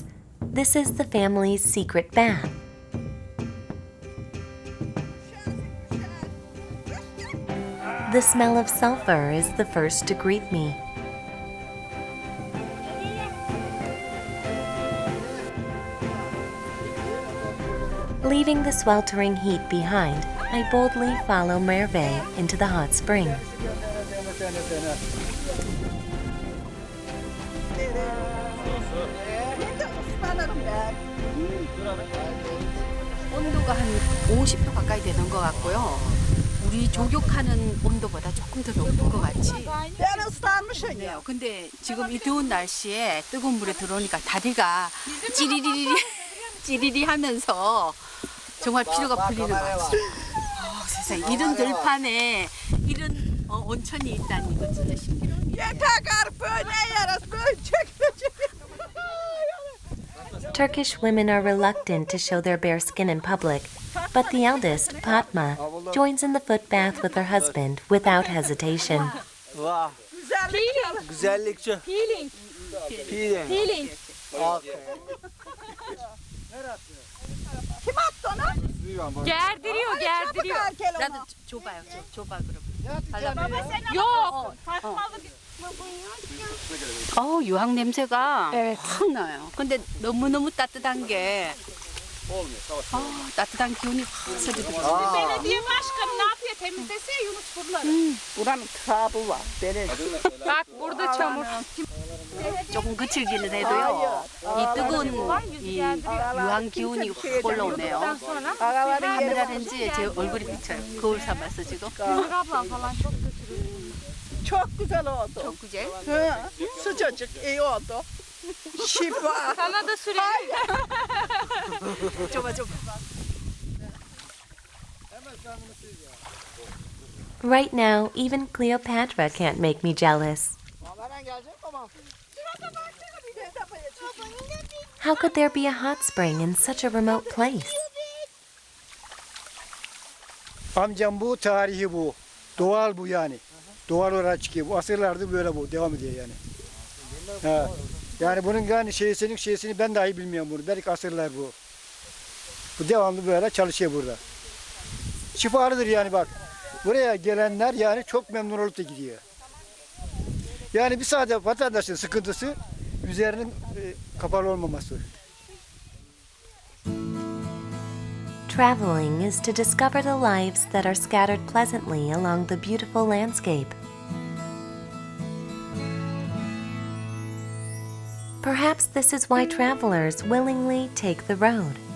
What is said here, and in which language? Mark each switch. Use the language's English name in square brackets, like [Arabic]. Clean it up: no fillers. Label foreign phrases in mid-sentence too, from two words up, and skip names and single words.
[English] This is the family's secret bath. The smell of sulfur is the first to greet me. Leaving the sweltering heat behind, I boldly follow Merve into the hot spring. [Korean] 온도가 한 50도 가까이 되는 것 같고요. 우리 조격하는 온도보다 조금 더 높은 것 같이. 네, 근데 지금 이 더운 날씨에 뜨거운 물에 들어오니까 다리가 찌리리 하면서 정말 피로가 풀리는 것 같아요. 세상에 이런 들판에 이런 온천이 있다니 이거 진짜 신기해요. [English] Turkish women are reluctant to show their bare skin in public, but the eldest, Fatma, joins in the foot bath with her husband without hesitation. [Turkish] Vah. Güzellikçi. Peeling. Kim attı onu? Gerdiriyor. [Korean] 나도 줘봐요. 줘봐 그럼. [Turkish] Yok. [Korean] 유황 냄새가 확 나요. 근데 너무너무 따뜻한 게 따뜻한 기운이 확 스르르. [Turkish] Belediye başkanı ne yapıyor? Temizlese Yunus buraları. Buranın tabı var. Bak burada çamur. [Korean] 조금 그칠기는 해도요. 이 뜨거운 이 유황 기운이 확 올라오네요. 카메라 렌즈에 제 얼굴이 비쳐요. 거울 삼아서 지금. [Turkish] Çok güzel oldu. Çok güzel. Sıcacık iyi oldu. Şifa. Sana da süreyim. [Korean] 줘봐. [English] Right now, even Cleopatra can't make me jealous. How could there be a hot spring in such a remote place? [Turkish] Amcam bu, tarihi bu. Doğal bu yani. Doğal olarak çıkıyor. Bu asırlardır böyle bu. Devam ediyor yani. Ha. Yani bunun yani şeysini ben dahi bilmiyorum bunu. Belki asırlar bu. Bu devamlı böyle çalışıyor burada. Şifalıdır yani bak. Buraya gelenler yani çok memnun olup da gidiyor. Yani bir sadece vatandaşın sıkıntısı üzerinin kapalı olmaması. [English] Traveling is to discover the lives that are scattered pleasantly along the beautiful landscape. Perhaps this is why travelers willingly take the road.